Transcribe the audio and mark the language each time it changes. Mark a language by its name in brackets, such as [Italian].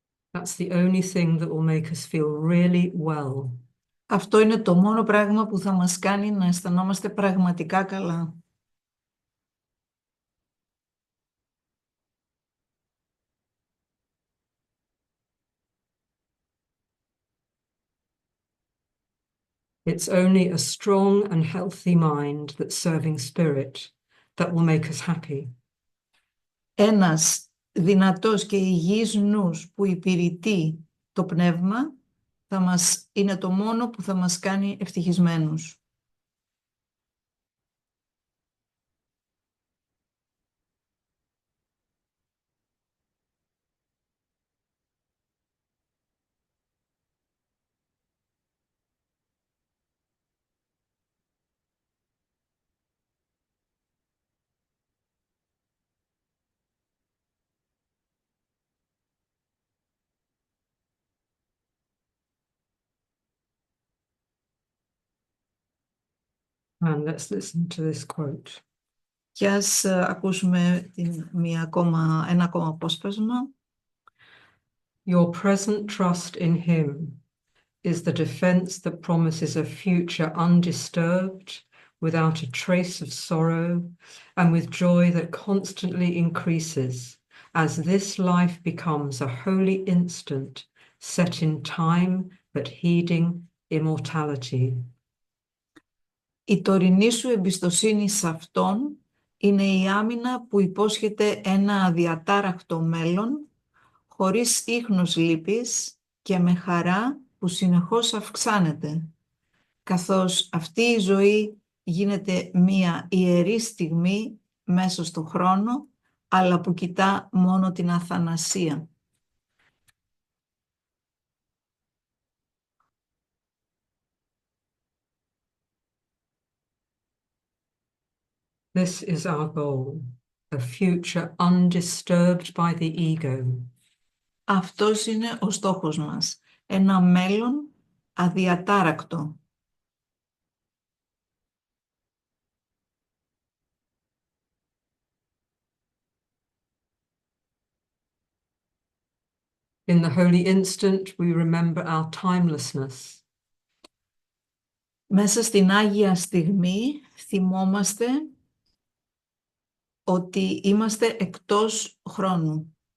[English] That's the only thing that will make us feel really well. [Greek] Αυτό είναι το μόνο πράγμα που θα μας κάνει να αισθανόμαστε πραγματικά καλά. [English] It's only a strong and healthy mind that's serving spirit that will make us happy. [Greek] Ένας δυνατός και υγιής νους που υπηρετεί το πνεύμα είναι το μόνο που θα μας κάνει ευτυχισμένους. [English] And let's listen to this quote. [Greek] Και ας ακούσουμε ένα ακόμα απόσπασμα. [English] Your present trust in him is the defense that promises a future undisturbed without a trace of sorrow, and with joy that constantly increases, as this life becomes a holy instant, set in time, but heeding immortality. [Greek] Η τωρινή σου εμπιστοσύνη σε Αυτόν είναι η άμυνα που υπόσχεται ένα αδιατάραχτο μέλλον, χωρίς ίχνος λύπης και με χαρά που συνεχώς αυξάνεται, καθώς αυτή η ζωή γίνεται μία ιερή στιγμή μέσα στο χρόνο, αλλά που κοιτά μόνο την αθανασία. [English] This is our goal, a future undisturbed by the ego. [Greek] Αυτός είναι ο στόχος μας, ένα μέλλον αδιατάρακτο. [English] In the holy instant, we remember our timelessness. [Greek] Μέσα στην Άγια στιγμή θυμόμαστε ότι είμαστε εκτός χρόνου.